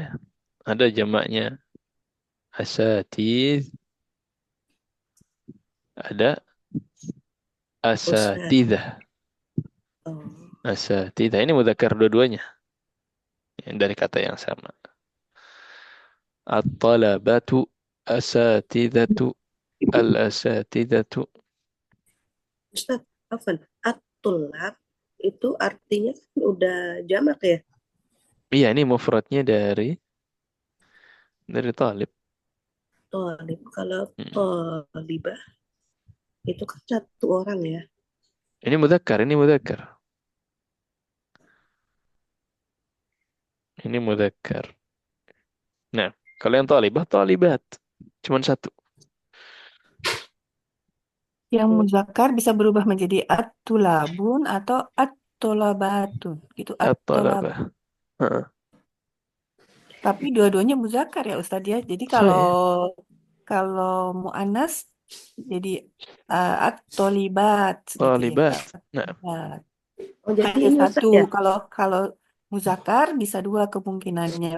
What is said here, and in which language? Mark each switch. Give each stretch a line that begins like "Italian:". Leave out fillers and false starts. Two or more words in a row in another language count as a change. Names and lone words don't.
Indonesian: Ada jamaknya asatiz, ada Ustaz. asatidah. Oh. Asatidah ini mudzakkar dua-duanya dari kata yang sama.
Arabic: الطلبة، أساتذة، الأساتذة.
Indonesian: Ustaz, Afan, at-tulab itu artinya kan udah jamak ya? Iya, ini mufradnya dari talib. Tolib. Kalau Hmm. tolibah itu kan satu orang ya. Ini mudzakkar. Ini mudzakkar. Nah, kalau yang talibah, talibat. Cuman satu. Yang muzakkar bisa berubah menjadi at-tulabun atau at-tolabatun. Gitu, at-tolab. At-talabah. Heeh. Tapi dua-duanya muzakkar ya Ustadz ya. Jadi Saya. kalau mu'annas jadi at-tolibat gitu ya. Talibat. Nah, At-tolibat. Oh, jadi Hanya ini Ustaz satu. ya? Kalau muzakkar bisa dua kemungkinannya.